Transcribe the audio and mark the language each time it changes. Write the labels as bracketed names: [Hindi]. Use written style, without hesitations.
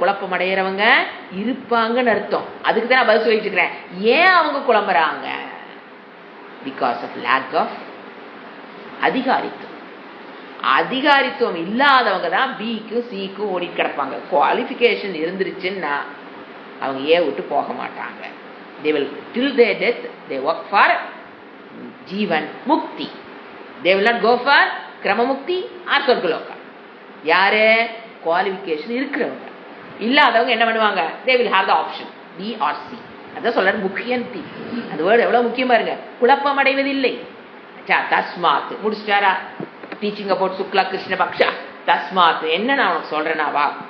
[Tamil] குழப்பம் அடைகிறவங்க இருப்பாங்கன்னு அர்த்தம். அதுக்கு தான் நான் பதில் சொல்லிட்டு இருக்கிறேன். ஏன் அவங்க குழம்புறாங்க? [English] because of lack of [Tamil] அதிகாரித்துவம். அதிகாரித்துவம் இல்லாதவங்க தான் பிக்கும் சிக்கும் ஓடி கிடப்பாங்க. குவாலிஃபிகேஷன் இருந்துருச்சுன்னா அவங்க ஏன் விட்டு போக மாட்டாங்க. [English] they will till their death they work for ஜீவன் முக்தி. they will not go for கிரம முக்தி or சொர்க்கலோகம். [Tamil] யாரு? குவாலிஃபிகேஷன் இருக்கிறவங்க. இல்லாதவங்க என்ன பண்ணுவாங்க? [English] they will have the option. [Tamil] B R C. அதான் சொல்ற முக்கியந்தி. அந்த வேர்டு எவ்வளவு முக்கியம் பாருங்க. குழப்பம் அடைவதில்லை. தஸ்மாத் முடிச்சிட்டாரா? [English] teaching about [Tamil] Shukla Krishna Paksha. தஸ்மாத் என்ன நான் உனக்கு சொல்றேனாவா?